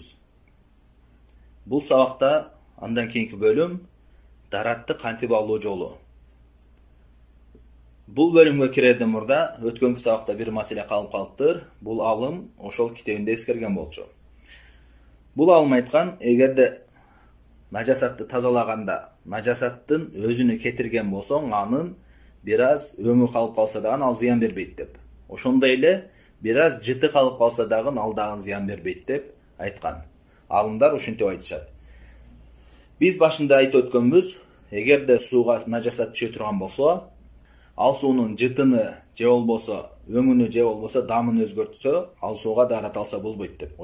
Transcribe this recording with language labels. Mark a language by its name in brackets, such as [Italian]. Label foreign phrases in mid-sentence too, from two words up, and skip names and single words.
[Kyrgyz] Бул сабакта андан кийинки бөлүм даратты кантип алуу жолу. Бул бөлүмгө кирерден мурда өткөнкү сабакта бир маселе калып калыптыр. Бул алым ошол китебинде эскерген болчу. Бул алым айткан, эгерде najasatты тазалаганда najasаттын өзүнө кетирген болсоң, анын бир аз өңү калып калса дагы ал зыян бербейт деп. Ошондой эле бир аз жыты калып калса дагы ал дагы зыян бербейт деп айткан. Алымдар ушинтип айтышат. Биз башында айтып өткөнбүз, эгерде сууга najasat түшө турган болсо, ал суунун жытыны же болбосо өңүнү же болбосо дамын өзгөртсө, ал сууга дарат алса болбойт деп.